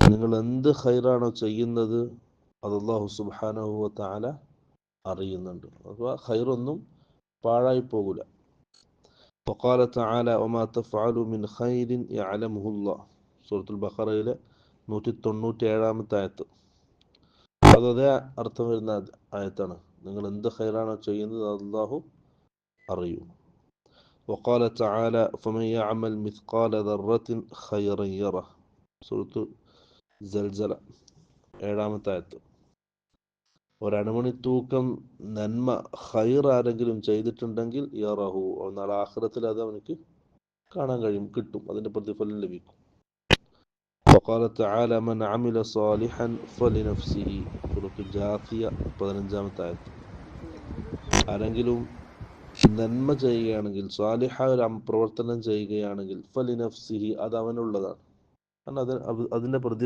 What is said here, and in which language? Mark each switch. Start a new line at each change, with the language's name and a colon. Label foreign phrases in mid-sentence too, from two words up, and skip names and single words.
Malayalam: നിങ്ങൾ എന്ത് ഖൈറാണോ ചെയ്യുന്നത് അത്
Arabic: الله سبحانه وتعالى
Malayalam: അറിയുന്നുണ്ട്. അഥവാ ഖൈറൊന്നും പാഴായി പോകില്ല.
Arabic: وقال تعالى وما تفعلوا من خير يعلمه الله
Malayalam: സൂറത്തുൽ ബഖറയിലെ 197-ാമത്തെ ആയത്ത്. അതേ അർത്ഥം വരുന്ന ആയത്താണ്. നിങ്ങൾ എന്ത് ഖൈറാണോ ചെയ്യുന്നത് അല്ലാഹു അറിയും.
Arabic: وقال تعالى فمن يعمل مثقال ذرة خيرا يره
Malayalam: സൂറത്തു സൽസല 7-ാമത്തെ ആയത്ത്. ഒരണുമണി തൂക്കം നന്മ ഖൈർ ആരെങ്കിലും ചെയ്തിട്ടുണ്ടെങ്കിൽ യറഹു, നാളെ ആഖിറത്തിൽ അത് അവനക്ക് കാണാൻ കഴിയും, കിട്ടും, അതിന്റെ പ്രതിഫലം ലഭിക്കും.
Arabic: وقال تعالى من عمل صالحا فلنفسه
Malayalam: സൂറത്തു ജാസിയ 15-ാമത്തെ ആയത്ത്. ആരെങ്കിലും നന്മ ചെയ്യുകയാണെങ്കിൽ, സ്വാലിഹായ ഒരു പ്രവർത്തനം ചെയ്യുകയാണെങ്കിൽ ഫലിനഫ്സിഹി, അത് അവനുള്ളതാണ്. കാരണം അതിന്റെ